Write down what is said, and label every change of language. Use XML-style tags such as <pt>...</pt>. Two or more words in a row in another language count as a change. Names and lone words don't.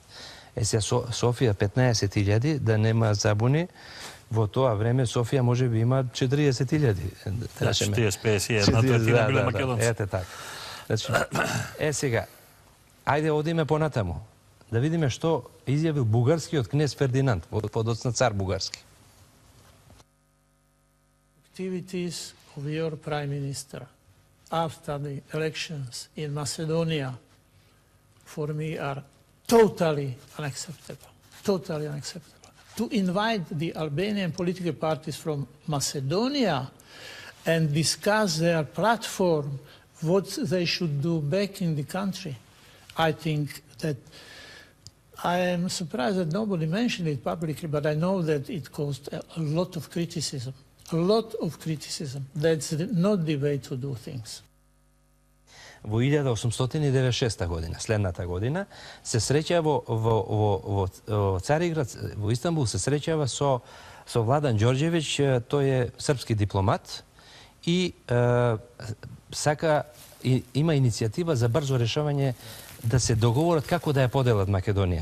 <mk>Сега Софија 15.000, да нема забуни, во тоа време Софија може би има 40.000. Да, 40-50, една третина биле македонци. Ете така. Значи, сега, ајде одиме понатаму, да видиме што изјавил бугарскиот кнез Фердинанд, подоцна цар бугарски.</mk> <en>Activities of your Prime Minister after the elections in Macedonia for me are totally unacceptable. Totally unacceptable. To invite the Albanian political parties from Macedonia and discuss their platform, what they should do back in the country, I think that I am surprised that nobody mentioned it publicly, but I know that it caused a lot of criticism. A lot of criticism. That's not the way to do things.</en> <mk>Во 1896 година, следната година, се среќа во Цариград, во Истанбул, се среќава со Владан Ѓорѓевиќ, тој е српски дипломат и сака има иницијатива за брзо решавање да се договорат како да ја поделат Македонија.</mk>